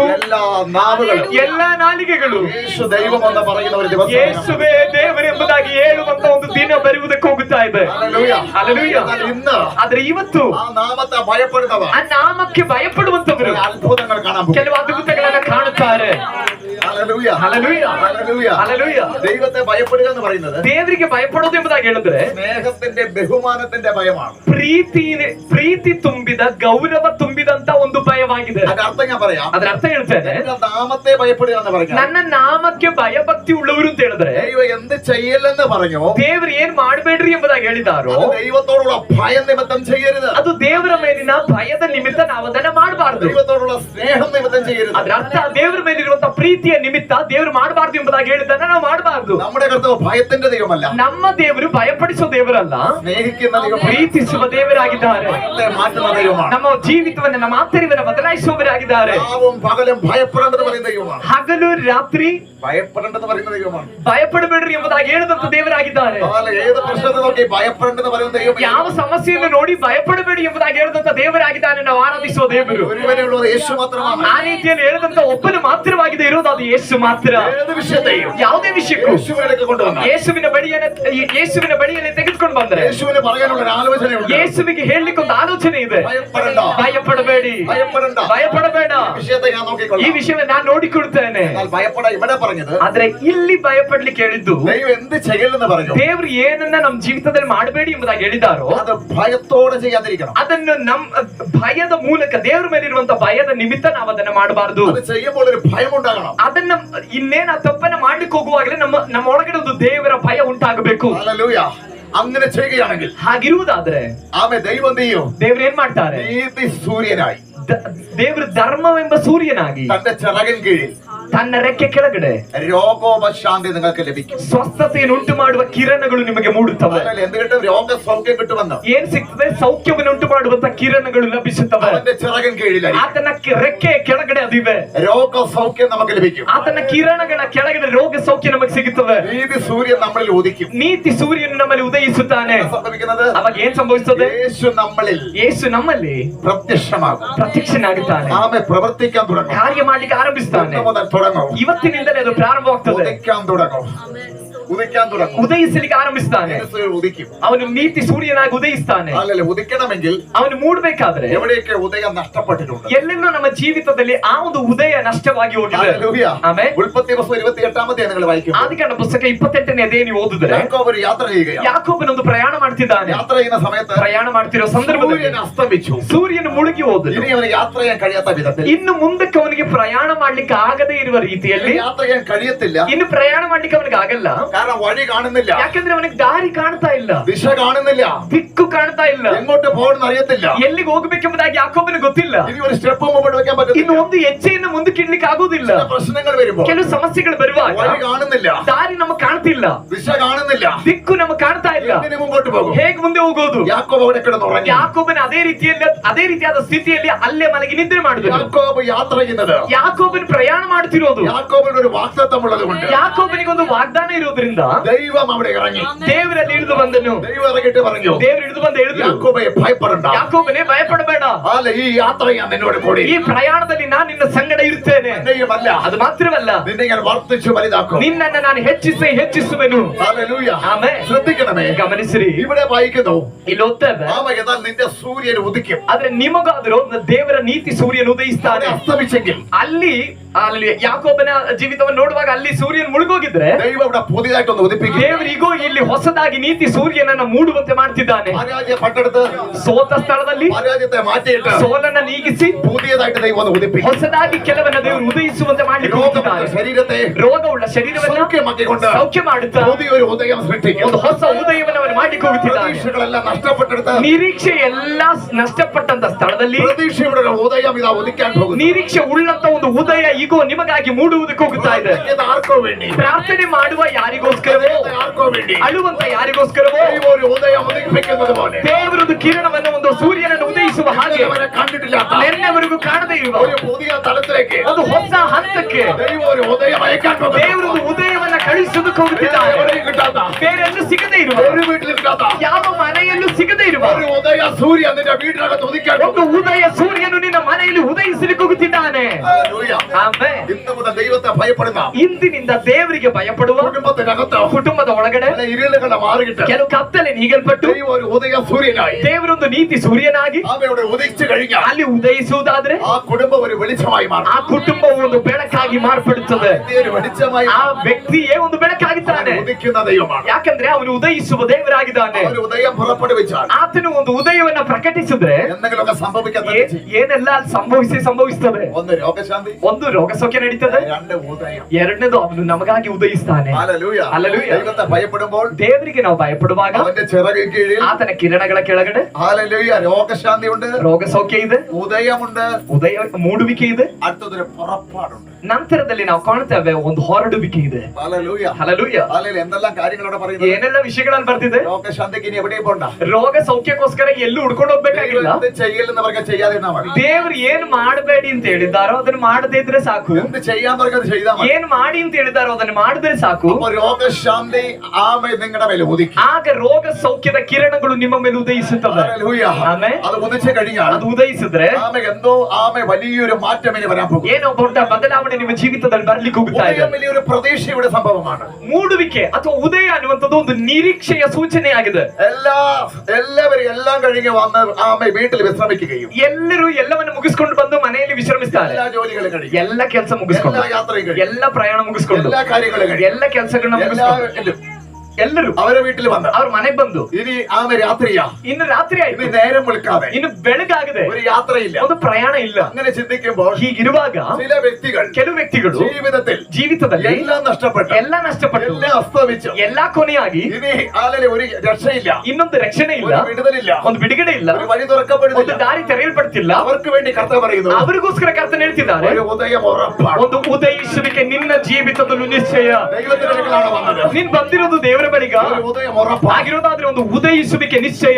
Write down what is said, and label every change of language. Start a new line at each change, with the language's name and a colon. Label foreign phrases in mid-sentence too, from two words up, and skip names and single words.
Kannada: ಎಲ್ಲ ನಾಲಿಗೆಗಳು ಯೇಸುವೇ ದೇವರೆಂಬುದಾಗಿ ಹೇಳುವಂತ ಒಂದು ದಿನ ಬರುವುದಕ್ಕೆ ಹೋಗುತ್ತಾ ಇದೆ. ಆದ್ರೆ ಇವತ್ತು ಆ ನಾಮಕ್ಕೆ ಭಯಪಡುವಂತವರು ಕೆಲವು ಅದ್ಭುತಗಳನ್ನ ಕಾಣುತ್ತಾರೆ.
Malayalam: ദൈവത്തെ ഭയപ്പെടുക എന്ന് പറയുന്നത്
Kannada: ದೇವರಿಗೆ ಭಯಪಡೋದು ಎಂಬುದಾಗಿ ಹೇಳಿದ್ರೆ
Malayalam: സ്നേഹത്തിന്റെ ബഹുമാനത്തിന്റെ ഭയമാണ്.
Kannada: ಪ್ರೀತಿ ತುಂಬಿದ ಗೌರವ ತುಂಬಿದಂತ ಒಂದು ಭಯವಾಗಿದೆ. ಅದರ ಅರ್ಥ
Malayalam: ഞാൻ പറയാം.
Kannada: ಅದರ ಅರ್ಥ ಹೇಳ್ತೇನೆ.
Malayalam: നാമത്തെ ഭയപ്പെടുക എന്ന് പറഞ്ഞാൽ
Kannada: ನನ್ನ ನಾಮಕ್ಕೆ ಭಯಭಕ್ತಿ ಉಳ್ಳವರು ಅಂತ ಹೇಳಿದ್ರೆ
Malayalam: ദൈവം എന്ത് ചെയ്യില്ലെന്ന് പറഞ്ഞു,
Kannada: ದೇವರು ಏನ್ ಮಾಡಬೇಡ್ರಿ ಎಂಬುದಾಗಿ ಹೇಳಿದಾರೋ
Malayalam: ദൈവത്തോടുള്ള ഭയം നിമിത്തം ചെയ്യരുത്.
Kannada: ಅದು ದೇವರ ಮೇಲಿನ ಭಯದ ನಿಮಿತ್ತ ನಾವು ಅದನ್ನ ಮಾಡಬಾರದು.
Malayalam: ദൈവത്തോടുള്ള സ്നേഹം നിമിത്തം ചെയ്യരുത്.
Kannada: ಅದರ ಅರ್ಥ ದೇವರ ಮೇಲಿರುವಂತಹ ಪ್ರೀತಿಯ ನಿಮಿತ್ತ ದೇವರು ಮಾಡಬಾರದು ಎಂಬುದಾಗಿ ಹೇಳಿದ್ದನ್ನ ನಾವು ಮಾಡಬಾರದು.
Malayalam: നമ്മുടെ കർത്താവ് ഭയത്തിന്റെ ദൈവമല്ല.
Kannada: ನಮ್ಮ ದೇವರು ಭಯಪಡಿಸುವ ದೇವರಲ್ಲ,
Malayalam: സ്നേഹിക്കുന്ന ദൈവ,
Kannada: ಪ್ರೀತಿಸುವ ದೇವರಾಗಿದ್ದಾರೆ.
Malayalam: മാറ്റുന്ന ദൈവമാണ്.
Kannada: ನಮ್ಮ ಜೀವಿತವನ್ನು ನಮ್ಮ ಆಂತರ್ಯವನ್ನು ಬದಲಾಯಿಸುವವರಾಗಿದ್ದಾರೆ.
Malayalam: പകലും ഭയപ്പെടേണ്ടത് പറയുന്ന ദൈവമാണ്.
Kannada: ಹಗಲು ರಾತ್ರಿ
Malayalam: ഭയപ്പെടേണ്ടത് പറയുന്ന ദൈവമാണ്.
Kannada: ಭಯಪಡಬೇಡ್ರಿ ಎಂಬುದಾಗಿ ಹೇಳಿದಂತ ದೇವರಾಗಿದ್ದಾರೆ.
Malayalam: ഏത് പ്രശ്നത്തെ നോക്കി ഭയപ്പെടേണ്ടത് പറയുന്ന ദൈവം,
Kannada: ಯಾವ ಸಮಸ್ಯೆಯನ್ನು ನೋಡಿ ಭಯಪಡಬೇಡಿ ಎಂಬುದಾಗಿ ಹೇಳಿದಂತ ದೇವರಾಗಿದ್ದಾನೆ. ನಾವು ಆರಾಧಿಸುವ ದೇವರು
Malayalam: ഒരുവനേ ഉള്ളത് യേശു മാത്രമാണ്.
Kannada: ಆ ರೀತಿಯಲ್ಲಿ ಹೇಳಿದಂತ ಒಬ್ಬನು ಮಾತ್ರವಾಗಿದೆ ಇರೋದು, ಅದು ಯೇಸು ಮಾತ್ರ. ಯಾವುದೇ ವಿಷಯಕ್ಕೂ ಯೇಸುವಿನ ಬಳಿಯನ್ನೇ ತೆಗೆದುಕೊಂಡು ಬಂದರೆ ಯೇಸುವಿಗೆ ಹೇಳಲಿಕ್ಕೆ ಒಂದು ಆಲೋಚನೆ ಇದೆ. ಭಯಪಡಬೇಡಿ, ಭಯಪಡಬೇಡ, ಈ ವಿಷಯವನ್ನು ನಾನು ನೋಡಿಕೊಳ್ತೇನೆ. ಆದ್ರೆ ಇಲ್ಲಿ ಭಯಪಡ್ಲಿಕ್ಕೆ ಹೇಳಿದ್ದು ದೇವರು ಏನನ್ನ ನಮ್ಮ ಜೀವಿತದಲ್ಲಿ ಮಾಡಬೇಡಿ ಎಂಬುದಾಗಿ ಹೇಳಿದಾರೋ ಅದನ್ನು ನಮ್ಮ ಭಯದ ಮೂಲಕ, ದೇವರ ಮೇಲಿರುವಂತಹ ಭಯದ ನಿಮಿತ್ತ ನಾವು ಅದನ್ನ ಮಾಡಬಾರದು. ಅದನ್ನ ಇನ್ನೇನು ಆ ತಪ್ಪನ್ನ ಮಾಡ್ಲಿಕ್ಕೆ ಹೋಗುವಾಗಲೇ ನಮ್ಮ ಒಳಗಡೆ ಒಂದು ದೇವರ ಭಯ ಉಂಟಾಗಬೇಕು.
Malayalam: അങ്ങനെ ചെയ്യുകയാണെങ്കിൽ,
Kannada: ಹಾಗಿರುವುದಾದ್ರೆ ಆಮೇಲೆ ದೇವರು ಏನ್ ಮಾಡ್ತಾರೆ? ಸೂರ್ಯನಾಗಿ ದೇವರು ಧರ್ಮವೆಂಬ ಸೂರ್ಯನಾಗಿ
Malayalam: തന്റെ ചിറകിൻ കീഴിൽ
Kannada: ತನ್ನ ರೆಕ್ಕೆ ಕೆಳಗಡೆ
Malayalam: രോഗോപശാന്തി നിങ്ങൾക്ക് ലഭിക്കും.
Kannada: ಸ್ವಸ್ಥತೆಯನ್ನು ಉಂಟು ಮಾಡುವ ಕಿರಣಗಳು ನಿಮಗೆ ಮೂಡುತ್ತವೆ.
Malayalam: അതിനാൽ എന്ത് കിട്ടും? രോഗസൗഖ്യം കിട്ടുമെന്ന്.
Kannada: ಏನ್ ಸಿಗ್ತದೆ? ಸೌಖ್ಯವನ್ನು ಉಂಟು ಮಾಡುವಂತ ಕಿರಣಗಳು ಲಭಿಸುತ್ತವೆ.
Malayalam: അവന്റെ ചിറകിൻ കീഴിലായി
Kannada: ಆತನ ರೆಕ್ಕೆ ಕೆಳಗಡೆ ಅದಿವೆ.
Malayalam: രോഗസൗഖ്യം നമുക്ക് ലഭിക്കും.
Kannada: ಆತನ ಕಿರಣಗಳ ಕೆಳಗಡೆ ರೋಗ ಸೌಖ್ಯ ನಮಗೆ ಸಿಗುತ್ತವೆ.
Malayalam: നീതി സൂര്യൻ നമ്മളിൽ ഉദിക്കും.
Kannada: ನೀತಿ ಸೂರ್ಯನು ನಮ್ಮಲ್ಲಿ ಉದಯಿಸುತ್ತಾನೆ.
Malayalam: എന്താ സംഭവിക്കുന്നത്?
Kannada: ಅವಾಗ ಏನ್ ಸಂಭವಿಸುತ್ತದೆ?
Malayalam: യേശു നമ്മളിൽ
Kannada: ಯೇಸು ನಮ್ಮಲ್ಲಿ
Malayalam: പ്രത്യക്ഷമാകും.
Kannada: ಪ್ರತ್ಯಕ್ಷನಾಗುತ್ತಾನೆ.
Malayalam: ആമേ പ്രവർത്തിക്കാൻ തുടങ്ങും.
Kannada: ಕಾರ್ಯ ಮಾಡ್ಲಿಕ್ಕೆ ಆರಂಭಿಸ್ತಾನೆ.
Malayalam: ഇന്ന് മുതൽ തുടങ്ങും.
Kannada: ಇವತ್ತಿನಿಂದಲೇ ಅದು ಪ್ರಾರಂಭವಾಗ್ತದೆ.
Malayalam: ഉദിക്കാൻ തുടങ്ങും. ഉദിക്കാൻ തുടങ്ങും.
Kannada: ಉದಯಿಸಲಿಕ್ಕೆ ಆರಂಭಿಸ್ತಾನೆ.
Malayalam: ഉദിക്കും.
Kannada: ಅವನು ನೀತಿ ಸೂರ್ಯನಾಗಿ ಉದಯಿಸ್ತಾನೆ.
Malayalam: അല്ലല്ല, ഉദിക്കണമെങ്കിൽ
Kannada: ಅವನು ಮೂಡಬೇಕಾದ್ರೆ
Malayalam: എവിടെയൊക്കെ ഉദയം നഷ്ടപ്പെട്ടിട്ടുണ്ട്,
Kannada: ಎಲ್ಲೆಲ್ಲೂ ನಮ್ಮ ಜೀವಿತದಲ್ಲಿ ಆ ಒಂದು ಉದಯ ನಷ್ಟವಾಗಿ ಹೋಗಿದೆ.
Malayalam: ഹല്ലേലൂയ.
Kannada: ಆಮೆನ್.
Malayalam: ഉൽപ്പത്തി പുസ്തകം 28-ാമത്തെ നിങ്ങൾ വായിക്കും.
Kannada: ಆದಿಕಾಂಡ ಪುಸ್ತಕ 28ನೇ ನೀವು ಓದಿದ್ರೆ
Malayalam: യാക്കോബ് ഒരു യാത്ര ചെയ്യുകയാണ്.
Kannada: ಯಾಕೋಬನೊಂದು ಪ್ರಯಾಣ ಮಾಡ್ತಿದ್ದಾನೆ.
Malayalam: യാത്ര ചെയ്യുന്ന സമയത്ത്
Kannada: ಪ್ರಯಾಣ ಮಾಡ್ತಿರೋ ಸಂದರ್ಭದಲ್ಲಿ
Malayalam: സൂര്യൻ അസ്തമിച്ചു.
Kannada: ಸೂರ್ಯನು ಮುಳುಗಿ ಹೋದನು.
Malayalam: ഇനി അവന് യാത്ര ചെയ്യാൻ കഴിയാത്ത വിധത്തിൽ,
Kannada: ಇನ್ನು ಮುಂದಕ್ಕೆ ಅವನಿಗೆ ಪ್ರಯಾಣ ಮಾಡ್ಲಿಕ್ಕೆ ಆಗದೇ ಇರುವ ರೀತಿಯಲ್ಲಿ,
Malayalam: യാത്ര ചെയ്യാൻ കഴിയത്തില്ല.
Kannada: ಇನ್ನು ಪ್ರಯಾಣ ಮಾಡ್ಲಿಕ್ಕೆ ಅವನಿಗೆ ಆಗಲ್ಲ.
Malayalam: കാരണം വഴി കാണുന്നില്ല,
Kannada: ಯಾಕಂದ್ರೆ ಅವನಿಗೆ ದಾರಿ ಕಾಣ್ತಾ ಇಲ್ಲ,
Malayalam: ദിശ കാണുന്നില്ല,
Kannada: ದಿಕ್ಕು ಕಾಣ್ತಾ ಇಲ್ಲ,
Malayalam: എങ്ങോട്ട് പോകണമെന്ന് അറിയത്തില്ല,
Kannada: ಎಲ್ಲಿಗೆ ಹೋಗ್ಬೇಕೆಂಬುದಾಗಿ ಯಾಕೋಬನಿಗೆ ಗೊತ್ತಿಲ್ಲ.
Malayalam: ഇനി ഒരു സ്റ്റെപ്പ് മുമ്പോട്ട് വെക്കാൻ
Kannada: ಇನ್ನು
Malayalam: പറ്റില്ല.
Kannada: ಒಂದು ಹೆಜ್ಜೆಯನ್ನು ಮುಂದಕ್ಕೆ ಇಡ್ಲಿಕ್ಕೆ ಆಗುದಿಲ್ಲ.
Malayalam: ചില പ്രശ്നങ്ങൾ വരുമ്പോൾ
Kannada: ಕೆಲವು ಸಮಸ್ಯೆಗಳು ಬರುವಾಗ
Malayalam: വഴി കാണുന്നില്ല,
Kannada: ದಾರಿ ನಮಗೆ ಕಾಣ್ತಿಲ್ಲ,
Malayalam: ദിശ കാണുന്നില്ല,
Kannada: ದಿಕ್ಕು ನಮಗೆ ಕಾಣ್ತಾ ಇಲ್ಲ.
Malayalam: എന്തിനു മുമ്പോട്ട് പോകും?
Kannada: ಹೇಗೆ ಮುಂದೆ ಹೋಗೋದು?
Malayalam: യാക്കോബ് അവിടെ കിടന്നുറങ്ങി.
Kannada: ಯಾಕೋಬನ ಅದೇ ರೀತಿಯಾದ ಸ್ಥಿತಿಯಲ್ಲಿ ಅಲ್ಲೇ ಮಲಗಿ ನಿದ್ರೆ ಮಾಡಿದ್ರು.
Malayalam: യാക്കോബ് യാത്ര ചെയ്യുന്നത്,
Kannada: ಯಾಕೋಬನ್ ಪ್ರಯಾಣ ಮಾಡ್ತಿರೋದು,
Malayalam: യാക്കോബിന് ഒരു വാഗ്ദത്തം ഉള്ളത് കൊണ്ട്,
Kannada: ಯಾಕೋಬನಿಗೆ ಒಂದು ವಾಗ್ದಾನ ಇರೋದ್ರಿಂದ
Malayalam: ദൈവം അവിടെ ഇറങ്ങി.
Kannada: ದೇವರಲ್ಲಿ ಇಳಿದು ಬಂದನು.
Malayalam: ദൈവം ഇറങ്ങിയിട്ട് പറഞ്ഞു,
Kannada: ದೇವರು ಇಳಿದು ಬಂದು ಹೇಳಿದ್ರು,
Malayalam: യാക്കോബേ ഭയപ്പെടണ്ട,
Kannada: ಯಾಕೋಬನೇ ಭಯಪಡಬೇಡ,
Malayalam: അല്ല ഈ യാത്ര ഞാൻ നിന്നോട് കൂടി,
Kannada: ಈ ಪ್ರಯಾಣದಲ್ಲಿ ನಾನು ನಿನ್ನ ಸಂಗಡ ಇರುತ್ತೇನೆ.
Malayalam: നിന്നെയുമല്ല,
Kannada: ಅದು ಮಾತ್ರವಲ್ಲ,
Malayalam: നിന്നെ ഞാൻ വർദ്ധിച്ചു വലുതാക്കും.
Kannada: ನಿನ್ನನ್ನು ನಾನು ಹೆಚ್ಚಿಸುವೆನು.
Malayalam: ഹല്ലേലൂയ.
Kannada: ಆಮೆನ್.
Malayalam: ശ്രദ്ധിക്കണമേ,
Kannada: ಗಮನಿಸಿರಿ,
Malayalam: ഇവിടെ വായിക്കുന്നു,
Kannada: ಇಲ್ಲಿ ಓದ್ತೇವೆ,
Malayalam: എന്നാൽ നിന്റെ സൂര്യൻ ഉദിക്കും.
Kannada: ಆದ್ರೆ ನಿಮಗಾದರೂ ದೇವರ ನೀತಿ ಸೂರ್ಯನು ಉದಯಿಸ್ತಾನೆ.
Malayalam: അവിടെ അസ്തമിച്ചെങ്കിൽ
Kannada: ಅಲ್ಲಿ ಯಾಕೋಬನ ಜೀವಿತವನ್ನು ನೋಡುವಾಗ ಅಲ್ಲಿ ಸೂರ್ಯನ್ ಮುಳುಗೋಗಿದ್ರೆ,
Malayalam: ദൈവം ഇവിടെ പുതിയതായിട്ടൊന്ന് ഉദിപ്പിക്കും.
Kannada: ದೇವರಿಗೂ ಇಲ್ಲಿ ಹೊಸದಾಗಿ ನೀತಿ ಸೂರ್ಯನನ್ನ ಮೂಡುವಂತೆ ಮಾಡ್ತಿದ್ದಾನೆ.
Malayalam: പരാജയം പട്ടെടുത്ത്
Kannada: ಸೋತ ಸ್ಥಳದಲ್ಲಿ
Malayalam: പരാജയത്തെ മാറ്റിയിട്ട്
Kannada: ಸೋಲನ್ನ ನೀಗಿಸಿ
Malayalam: പുതിയതായിട്ട് ദൈവം ഒന്ന് ഉദിപ്പിക്കും.
Kannada: ಹೊಸದಾಗಿ ಕೆಲವನ್ನ ದೇವರು ಉದಯಿಸುವಂತೆ ಮಾಡ್ಲಿಕ್ಕೆ ಹೋಗ್ತಿದ್ದಾನೆ.
Malayalam: ശരീരത്തെ
Kannada: ರೋಗವುಳ್ಳ ಶರೀರವನ್ನು
Malayalam: സൗഖ്യമാക്കിക്കൊണ്ട്
Kannada: ಸೌಖ್ಯ ಮಾಡುತ್ತಾ
Malayalam: പുതിയൊരു ഉദയം സൃഷ്ടിക്കും.
Kannada: ಒಂದು ಹೊಸ ಉದಯವನ್ನು ಅವನು ಮಾಡ್ಲಿಕ್ಕೆ ಹೋಗುತ್ತಿದ್ದಾನೆ.
Malayalam: പ്രതീക്ഷകളെല്ലാം നഷ്ടപ്പെട്ടെടുത്ത്
Kannada: ನಿರೀಕ್ಷೆ ಎಲ್ಲಾ ನಷ್ಟಪಟ್ಟಂತ ಸ್ಥಳದಲ್ಲಿ
Malayalam: പ്രതീക്ഷയുടെ ഒരു ഉദയം ഇതാ ഉദിക്കാൻ പോകുന്നു.
Kannada: ನಿರೀಕ್ಷೆ ಉಳ್ಳಂತ ಒಂದು ಉದಯ ಈಗೋ ನಿಮಗಾಗಿ ಮೂಡುವುದಕ್ಕೆ ಹೋಗುತ್ತಾ ಇದೆ.
Malayalam: ഇത് ആർക്കോ വേണ്ടി?
Kannada: ಪ್ರಾರ್ಥನೆ ಮಾಡುವ ಯಾರಿಗೋಸ್ಕರವೋ,
Malayalam: ആർക്കോ വേണ്ടി?
Kannada: ಅಳುವಂತ ಯಾರಿಗೋಸ್ಕರವೋ,
Malayalam: ദൈവം ഒരു ഉദയം ഉദിപ്പിക്കുന്നത് പോലെ,
Kannada: ದೇವರದು ಕಿರಣವನ್ನು ಒಂದು ಸೂರ್ಯನನ್ನು ಉದಯಿಸುವ ಹಾಗೆ
Malayalam: ഇതുവരെ കണ്ടിട്ടില്ലാത്ത
Kannada: ನೆನ್ನೆವರೆಗೂ ಕಾಣದೇ ಇರುವ
Malayalam: ഒരു പുതിയ തലത്തിലേക്ക്
Kannada: ಒಂದು ಹೊಸ ಹಂತಕ್ಕೆ
Malayalam: ദൈവം ഒരു ഉദയം അയക്കാൻ പോകുന്നു.
Kannada: ದೇವರದು ಉದಯವನ್ನ ಕಳಿಸುವುದಕ್ಕೆ ಹೋಗುತ್ತಿದ್ದಾನೆ.
Malayalam: എവിടെയും കിട്ടാത്ത,
Kannada: ಬೇರೆಲ್ಲೂ ಸಿಗದೇ ಇರುವ,
Malayalam: ഒരു വീട്ടിൽ കിട്ടാത്ത
Kannada: ಯಾವ ಮನೆಯಲ್ಲೂ ಸಿಗದೇ ಇರುವ
Malayalam: ഒരു ഉദയ സൂര്യൻ നിന്റെ വീടിനകത്ത് ഉദിക്കാൻ
Kannada: ಒಂದು ಉದಯ ಸೂರ್ಯನು ನಿನ್ನ ಮನೆಯಲ್ಲಿ ಉದಯಿಸಲಿಕ್ಕೆ ಹೋಗುತ್ತಿದ್ದಾನೆ.
Malayalam: ഹല്ലേലൂയ.
Kannada: ಆಮೆನ್.
Malayalam: ഇന്ന് മുതൽ ദൈവത്തെ ഭയപ്പെടുന്ന
Kannada: ಇಂದಿನಿಂದ ದೇವರಿಗೆ ಭಯಪಡುವ,
Malayalam: കുടുംബത്തിനകത്ത്
Kannada: ಕುಟುಂಬದ ಒಳಗಡೆ
Malayalam: പല ഇരുളുകളെ മാറിയിട്ട്
Kannada: ಕೆಲವು ಕತ್ತಲೆ ನೀಗಲ್ಪಟ್ಟು
Malayalam: ദൈവം ഒരു ഉദയ സൂര്യനായി
Kannada: ದೇವರೊಂದು ನೀತಿ ಸೂರ್ಯನಾಗಿ
Malayalam: അവയുടെ ഉദിച്ചു കഴിഞ്ഞാൽ
Kannada: ಅಲ್ಲಿ ಉದಯಿಸುವುದಾದ್ರೆ
Malayalam: ആ കുടുംബം ഒരു വെളിച്ചമായി മാറും.
Kannada: ಆ ಕುಟುಂಬವು ಒಂದು ಬೆಳಕಾಗಿ ಮಾರ್ಪಡುತ್ತದೆ.
Malayalam: ഒരു വെളിച്ചമായി
Kannada: ಆ ವ್ಯಕ್ತಿಯೇ ಒಂದು ಬೆಳಕಾಗಿದ್ದಾನೆ.
Malayalam: ഉദിക്കുന്ന ദൈവമാണ്.
Kannada: ಯಾಕಂದ್ರೆ ಅವನು ಉದಯಿಸುವ ದೇವರಾಗಿದ್ದಾನೆ.
Malayalam: ഒരു ഉദയം പുറപ്പെടുവിച്ചാൽ
Kannada: ಆತನು ಒಂದು ಉದಯವನ್ನ ಪ್ರಕಟಿಸಿದ್ರೆ
Malayalam: എന്തെങ്കിലുമൊക്കെ സംഭവിക്കാൻ
Kannada: ಏನೆಲ್ಲ ಸಂಭವಿಸ್ತದೆ.
Malayalam: ഒന്ന് രോഗശാന്തി,
Kannada: ಒಂದು ರೋಗ ಸೌಖ್ಯ ನಡೀತದೆ,
Malayalam: രണ്ട് ഉദയം.
Kannada: ಎರಡನೇದು ಅವನು ನಮಗಾಗಿ ಉದಯಿಸ್ತಾನೆ.
Malayalam: ഹല്ലേലൂയ. ഹല്ലേലൂയ. ദൈവത്തെ ഭയപ്പെടുമ്പോൾ
Kannada: ದೇವರಿಗೆ ನಾವು ಭಯಪಡುವಾಗ
Malayalam: അവന്റെ ചിറകിൻ കീഴിൽ
Kannada: ಆತನ ಕಿರಣಗಳ ಕೆಳಗಡೆ
Malayalam: ഹല്ലേലൂയ രോഗശാന്തി ഉണ്ട്,
Kannada: ರೋಗ ಸೌಖ್ಯ ಇದೆ,
Malayalam: ഉദയമുണ്ട്,
Kannada: ಉದಯ ಮೂಡುವಿಕೆ ಇದೆ,
Malayalam: അടുത്തതൊരു പുറപ്പാടുണ്ട്.
Kannada: ನಂತರದಲ್ಲಿ ನಾವು ಕಾಣ್ತೇವೆ ಒಂದು ಹೊರಡುವಿಕೆ ಇದೆ.
Malayalam: ഹല്ലേലൂയ.
Kannada: ಹಲ್ಲೆಲೂಯ.
Malayalam: ഹല്ലേലൂയ. എന്തെല്ലാം കാര്യങ്ങളോടെ പറയുന്നത്?
Kannada: ಏನೆಲ್ಲ ವಿಷಯಗಳಲ್ಲಿ ಬರ್ತಿದೆ.
Malayalam: രോഗശാന്തിക്ക് ഇനി എവിടെയും പോണ്ട.
Kannada: ರೋಗ ಸೌಖ್ಯಕ್ಕೋಸ್ಕರ ಎಲ್ಲೂ ಹುಡ್ಕೊಂಡು ಹೋಗ್ಬೇಕಾಗಿಲ್ಲ.
Malayalam: എന്ത് ചെയ്യലെന്ന് പറഞ്ഞാൽ ചെയ്യാതിരുന്നാ മതി.
Kannada: ದೇವ್ರು ಏನ್ ಮಾಡಬೇಡಿ ಅಂತ ಹೇಳಿದಾರೋ ಅದನ್ನ ಮಾಡದೇ ಇದ್ರೆ ಸಾಕು.
Malayalam: എന്ത് ചെയ്യാൻ പറഞ്ഞത് ചെയ്താൽ മതി.
Kannada: ಏನ್ ಮಾಡಿ ಅಂತ ಹೇಳಿದಾರೋ ಅದನ್ನ ಮಾಡಿದ್ರೆ ಸಾಕು.
Malayalam: അപ്പൊ രോഗശാന്തി ആമേ നിങ്ങളുടെ മേലെ ഉദിക്കും.
Kannada: ಆಗ ರೋಗ ಸೌಖ್ಯದ ಕಿರಣಗಳು ನಿಮ್ಮ ಮೇಲೆ ಉದಯಿಸುತ್ತವೆ.
Malayalam: ഹല്ലേലൂയ.
Kannada: ಆಮೆನ್.
Malayalam: അത് ഉദിച്ചു കഴിഞ്ഞാൽ
Kannada: ಅದು ಉದಯಿಸಿದ್ರೆ
Malayalam: ആമേ എന്തോ ആമേ വലിയൊരു മാറ്റം ഇനി വരാൻ പോകും.
Kannada: ಏನೋ ದೊಡ್ಡ ಬದಲಾವಣೆ ನಿಮ್ಮ ಜೀವಿತದಲ್ಲಿ ಬರ್ಲಿಕ್ಕೆ ಹೋಗುತ್ತಾ ಇದೆ.
Malayalam: ഉദയം വലിയൊരു പ്രതീക്ഷയുടെ സംഭവമാണ്.
Kannada: ಮೂಡುವಿಕೆ ಅಥವಾ ಉದಯ ಅನ್ನುವಂಥದ್ದು ಒಂದು ನಿರೀಕ್ಷೆಯ ಸೂಚನೆಯಾಗಿದೆ.
Malayalam: എല്ലാവരും എല്ലാം കഴിഞ്ഞ് വന്ന് ആമേ വീട്ടിൽ വിശ്രമിക്കുകയും
Kannada: ಎಲ್ಲರೂ ಎಲ್ಲವನ್ನು ಮುಗಿಸ್ಕೊಂಡು ಬಂದು ಮನೆಯಲ್ಲಿ ವಿಶ್ರಮಿಸ್ತಾರೆ.
Malayalam: എല്ലാ ജോലികളും കഴിയും,
Kannada: ಎಲ್ಲ ಕೆಲಸ ಮುಗಿಸ್ಕೊಂಡು,
Malayalam: എല്ലാ യാത്രയും കഴിയും,
Kannada: ಎಲ್ಲ ಪ್ರಯಾಣ ಮುಗಿಸ್ಕೊಂಡು,
Malayalam: എല്ലാ കാര്യങ്ങളും കഴിയും,
Kannada: ಎಲ್ಲ ಕೆಲಸಗಳನ್ನ
Malayalam: എല്ലാ
Kannada: ಮುಗಿಸ್ಕೊಂಡು ಎಲ್ಲರೂ
Malayalam: അവരെ വീട്ടിൽ വന്ന്
Kannada: ಅವ್ರ ಮನೆಗ್ ಬಂದು
Malayalam: ഇനി രാത്രിയാ,
Kannada: ಇನ್ನು ರಾತ್ರಿ ಆಯ್ತು,
Malayalam: ഇനി നേരം വെളുക്കാതെ
Kannada: ಇನ್ನು ಬೆಳಗಾಗದೆ
Malayalam: ഒരു യാത്രയില്ല.
Kannada: ಒಂದು ಪ್ರಯಾಣ ಇಲ್ಲ.
Malayalam: അങ്ങനെ ചിന്തിക്കുമ്പോൾ
Kannada: ಹೀಗಿರುವಾಗ
Malayalam: ചില വ്യക്തികൾ
Kannada: ಕೆಲವು ವ್ಯಕ್ತಿಗಳು ಜೀವಿತದಲ್ಲಿ
Malayalam: എല്ലാം നഷ്ടപ്പെട്ടു,
Kannada: ಎಲ್ಲ ನಷ್ಟಪಟ್ಟು
Malayalam: എല്ലാം അസ്തമിച്ചു.
Kannada: ಎಲ್ಲಾ ಕೊನೆಯಾಗಿ
Malayalam: ഇനി ഒരു രക്ഷയില്ല,
Kannada: ಇನ್ನೊಂದು ರಕ್ಷಣೆ ಇಲ್ಲ,
Malayalam: ഒരു വിടുതലില്ല,
Kannada: ಒಂದು ಬಿಡುಗಡೆ ಇಲ್ಲ,
Malayalam: ഒരു വഴി
Kannada: ಒಂದು
Malayalam: തുറക്കപ്പെടുന്നില്ല.
Kannada: ದಾರಿ ತೆರೆಯಲ್ಪಡ್ತಿಲ್ಲ.
Malayalam: അവർക്ക് വേണ്ടി കർത്താവ് പറയുന്നു,
Kannada: ಅವರಿಗೋಸ್ಕರ ಕರ್ತನ ಹೇಳ್ತಿದ್ದಾರೆ,
Malayalam: ഒരു ഉദയം ഉറപ്പാണ്.
Kannada: ಒಂದು ಉದಯಿಸುವಿಕೆ ನಿನ್ನ ಜೀವಿತದಲ್ಲೂ ನಿಶ್ಚಯ.
Malayalam: ദൈവത്തിന്റെ അടുക്കലാണ് വന്നത്.
Kannada: ನೀನ್ ಬಂದಿರೋದು ದೇವರ ಬಳಿಗ,
Malayalam: ഒരു ഉദയം ഉറപ്പാണ്.
Kannada: ಆಗಿರೋದಾದ್ರೆ ಒಂದು ಉದಯಿಸುವಿಕೆ ನಿಶ್ಚಯ.